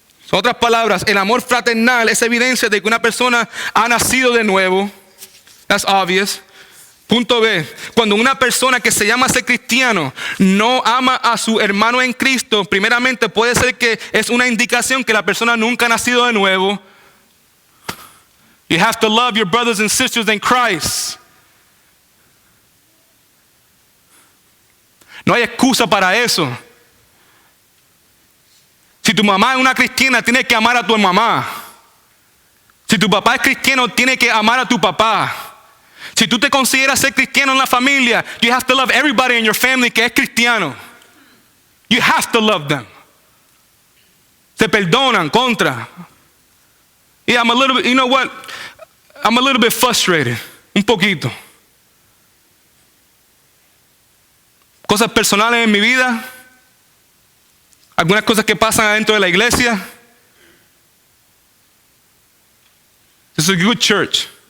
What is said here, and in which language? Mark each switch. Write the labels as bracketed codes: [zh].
[es] En otras palabras, el amor fraternal es evidencia de que una persona ha nacido de nuevo. [en] That's obvious. [es] Punto B, cuando una persona que se llama ser cristiano no ama a su hermano en Cristo, primeramente puede ser que es una indicación que la persona nunca ha nacido de nuevo. [en] You have to love your brothers and sisters in Christ. [es] No hay excusa para eso. Si tu mamá es una cristiana, tienes que amar a tu mamá. Si tu papá es cristiano, tienes que amar a tu papá. Si tú te consideras ser cristiano en la familia, [en] you have to love everybody in your family [es] que es cristiano. [en] You have to love them. [es] Se perdonan contra. [en] Yeah, I'm a little bit, you know what? I'm a little bit frustrated. [es] Un poquito. Cosas personales en mi vida. Algunas cosas que pasan adentro de la iglesia. [en] This is a good church.